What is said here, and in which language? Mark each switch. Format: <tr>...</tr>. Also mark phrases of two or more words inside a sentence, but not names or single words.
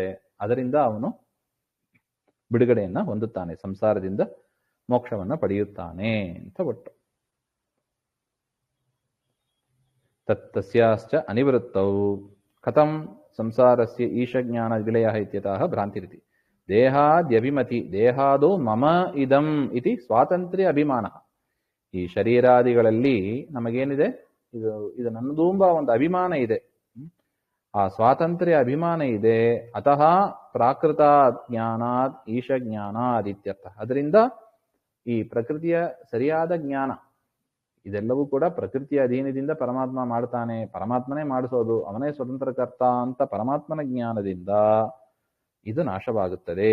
<kn>ಅದರಿಂದ ಅವನು ಬಿಡುಗಡೆಯನ್ನ ಹೊಂದುತ್ತಾನೆ, ಸಂಸಾರದಿಂದ ಮೋಕ್ಷವನ್ನು ಪಡೆಯುತ್ತಾನೆ ಅಂತ ಒಟ್ಟು.</kn> <sa>ತಸ್ಯಾಶ್ಚ ಅನಿವೃತ್ತೌ ಕಥಂ ಸಂಸಾರಸ್ಯ ಈಶಜ್ಞಾನ ವಿಲಯ ಇತ್ಯತಃ ಭ್ರಾಂತಿರಿತಿ. ದೇಹಾದ್ಯಭಿಮತಿ ದೇಹಾದೋ ಮಮ ಇದಂ ಇತಿ ಸ್ವಾತಂತ್ರ್ಯ ಅಭಿಮಾನ.</sa> <kn>ಈ ಶರೀರಾದಿಗಳಲ್ಲಿ ನಮಗೇನಿದೆ, ಇದು ನನ್ನದು ಎಂಬ ಒಂದು ಅಭಿಮಾನ ಇದೆ. ಆ ಸ್ವಾತಂತ್ರ್ಯ ಅಭಿಮಾನ ಇದೆ.</kn> <sa>ಅತಃ ಪ್ರಾಕೃತ ಜ್ಞಾನಾತ್ ಈಶ ಜ್ಞಾನಾತ್ ಇತ್ಯರ್ಥ.</sa> <kn>ಅದರಿಂದ ಈ ಪ್ರಕೃತಿಯ ಸರಿಯಾದ ಜ್ಞಾನ, ಇದೆಲ್ಲವೂ ಕೂಡ ಪ್ರಕೃತಿಯ ಅಧೀನದಿಂದ ಪರಮಾತ್ಮ ಮಾಡ್ತಾನೆ, ಪರಮಾತ್ಮನೇ ಮಾಡಿಸೋದು, ಅವನೇ ಸ್ವತಂತ್ರ ಕರ್ತ ಅಂತ ಪರಮಾತ್ಮನ ಜ್ಞಾನದಿಂದ ಇದು ನಾಶವಾಗುತ್ತದೆ.</kn>